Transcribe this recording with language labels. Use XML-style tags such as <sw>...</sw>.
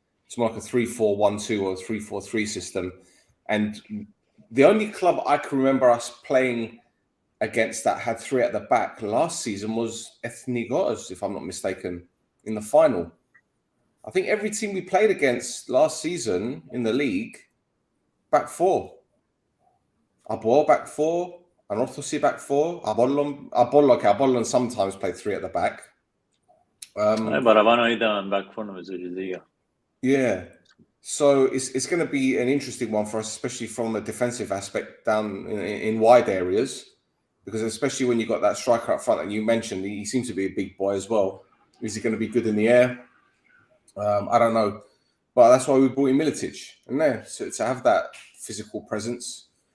<en>It's more like a 3-4-1-2 or a 3-4-3 system. And the only club I can remember us playing against that had three at the back last season was Ethnikos, if I'm not mistaken, in the final. I think every team we played against last season in the league, back four. Abor back four, Anorthosi back four, Apollon sometimes played three at the back.</en> <el>Παραπάνω ήταν</el> <en>back four,</en> <el>νομίζω, η Λίγα.</el> <en>Yeah, so it's going to be an interesting one for us, especially from a defensive aspect down in wide areas, because especially when you got that striker up front, and you mentioned he seems to be a big boy as well. Is he going to be good in the air? I don't know, but that's why we brought in Militic and there to have that physical presence.</en>